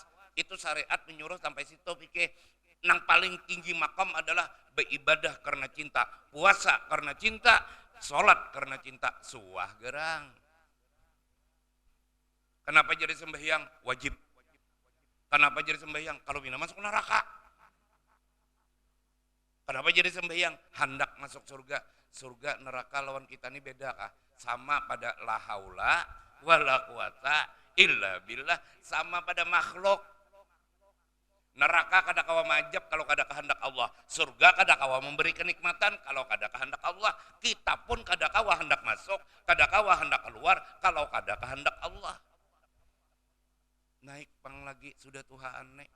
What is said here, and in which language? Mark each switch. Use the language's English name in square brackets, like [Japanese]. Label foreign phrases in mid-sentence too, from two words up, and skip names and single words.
[Banjar] Itu syariat menyuruh sampai situ pikir. Nang paling tinggi makam adalah beribadah karena cinta, puasa karena cinta, sholat karena cinta, suah gerang. Kenapa jadi sembahyang? Wajib. Kenapa jadi sembahyang? Kalau bina masuk neraka. Kenapa jadi sembahyang? Hendak masuk surga. Surga neraka lawan kita ini beda kah? Sama pada [Arabic] لا حول ولا قوة إلا بالله, [Banjar] sama pada makhluk. Neraka kada kawa majab kalau kada kehendak Allah. Surga kada kawa memberi kenikmatan kalau kada kehendak Allah. Kita pun kada kawa hendak masuk, kada kawa hendak keluar kalau kada kehendak Allah. Naik pang lagi sudah Tuhan nek.